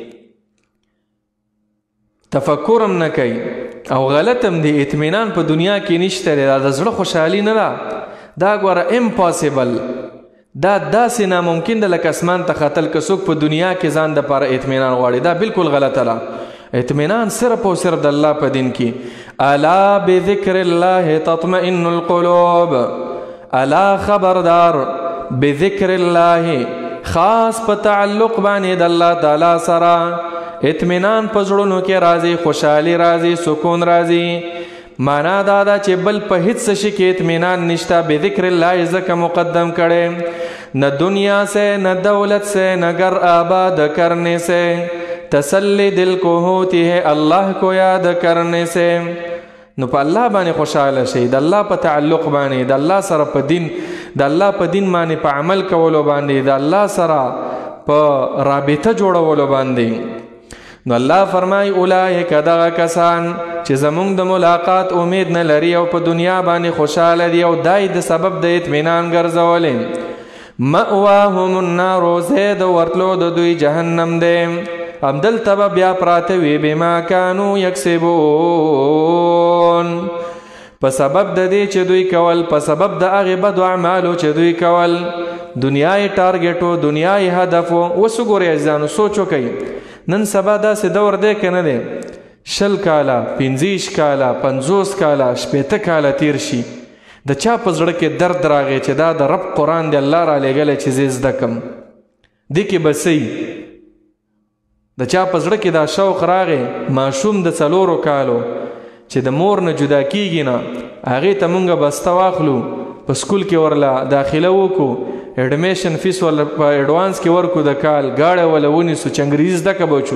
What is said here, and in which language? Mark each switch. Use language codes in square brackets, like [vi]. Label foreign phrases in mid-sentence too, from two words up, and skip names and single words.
[ps] تفکر هم نه کوي او غلط هم دی اطمینان په دنیا کې نشته دی دا د زړه خوشحالي نه ده دا ګوره امپاسیبل دا داسې ناممکن ده لکه اسمان ته ختل که څوک په دنیا کې ځان دپاره اطمینان غواړي دا بالکل غلطه ده. اطمینان صرف او صرف د الله په دین کې [ar] الا بذکر الله تطمئن القلوب. [ps] الا خبردار [ar] بذکر الله [ps] خاص په تعلق باندې د الله تعالی سره اطمینان په زړونو کې راځي خوشحالي راځي سکون راځي. معنا دا ده چې بل په هیڅ شي کې اطمینان نشته بذکر الله ځکه مقدم کړي [ur] نہ دنیا سے نہ دولت سے نہ گھر آباد کرنے سے تسلی دل کو ہوتی ہے اللہ کو یاد کرنے سے. [ps] نو په الله باندې خوشاله شئ، د الله په تعلق باندې، د الله سره په دین، د الله په دین باندې په عمل کولو باندې، د الله سره په رابطه جوړولو باندې. نو الله فرمای اولئک دغه کسان چې زمونږ د ملاقات امید نه لري او په دنیا باندې خوشاله دي او دای د سبب د اطمینان ګرځولې، [ar] مأواهم النار، [ps] زید ورتلو د دوی جهنم دی، همدلته به بیا پراته وي [ar] بما کانوا یکسبون، [ps] په سبب د دې چې دوی کول، په سبب د هغې بدو اعمالو چې دوی کول. دنیای ټارګټو، دنیای هدفو. اوس وګورئ عزیزانو، سوچ وکئ نن سبا داسې دور دی که نه دی؟ 20 کاله، 25 کاله، 50 کاله، 60 کاله تیر شي، د چا په زړه کې درد راغی چې دا د رب قرآن دی الله را لېږلی چې زه زده کړم، دې کې به څه د چا په زړه کې دا شوق راغی ماشوم د 4 کالو چې د مور نه جدا کیږي نه، هغې ته مونږ بسته واخلو، په سکول کې ورله داخله وکړو، [en] admission fee [ps] ورله په ایډوانس کې ورکو د کال، ګاډی ورله ونیسو چې انګریزي زده که بچو.